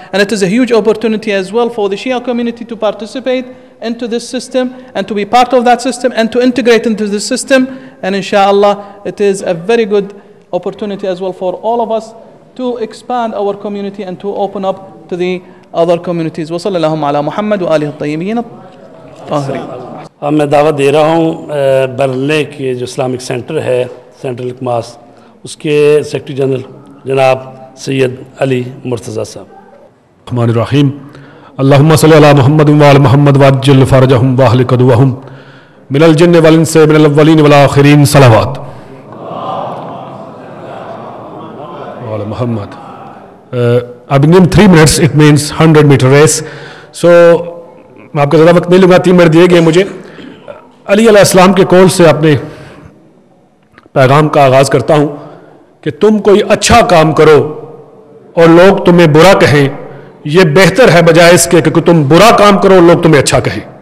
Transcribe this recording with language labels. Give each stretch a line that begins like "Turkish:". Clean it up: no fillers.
English: And it is a huge opportunity as well for the Shia community to participate into this system and to be part of that system and to integrate into the system. And inshallah, it is a very good opportunity as well for all of us to expand our community and to open up to the other communities.
Arabic: وصلی اللہ علی محمد وآلہ الطیبین الطاہرین.
Urdu: اب میں دعوت دے رہا ہوں برلے کے جو Islamic centre ہے سینٹرل اکماس اس کے سیکرٹری جنرل جناب سید علی مرتضیٰ صاحب.
Arabic: الرحمن الرحیم. اللہم صلی علی محمد وآل محمد وعجل فرجہم واہلک عدوہم من الجن والانس من الاولین والآخرین. صلوات وعلی محمد.
English: I've been given 3 minutes, it means 100-meter race.
Urdu: So میں آپ کا زیادہ وقت نہیں لوں گا, 3 منٹ دیے گئے مجھے. علی علیہ السلام کے قول سے اپنے پیغام کا آغاز کرتا ہوں کہ تم کوئی اچھا کام کرو اور لوگ تمہیں برا کہیں, یہ بہتر ہے بجائے اس کے کہ تم برا کام کرو اور لوگ تمہیں اچھا کہیں.